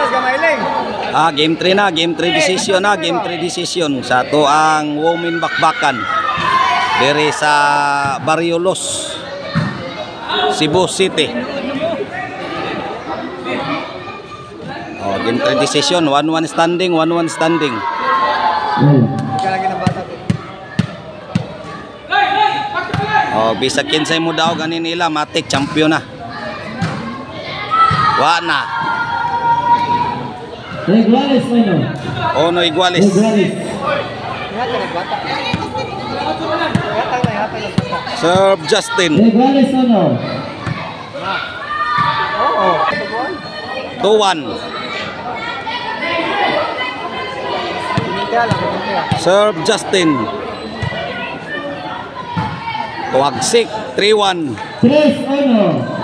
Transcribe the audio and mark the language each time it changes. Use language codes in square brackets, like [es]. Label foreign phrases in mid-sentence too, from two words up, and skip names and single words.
[ceb] Game 3 na, game 3 decision na, game 3 decision sa to ang women bakbakan diri sa Barriolos, Cebu City. Game 3 decision, 1-1 standing, 1-1 standing. Bisa kinsay mo daw ganin nila matik champion na. Wana. [es] Iguales bueno. [ceb] No Iguales. [en] Serve Justin. [ceb] Iguales ano? 2-1. [en] Serve Justin. [ceb] Wagsik 3-1. 3-1.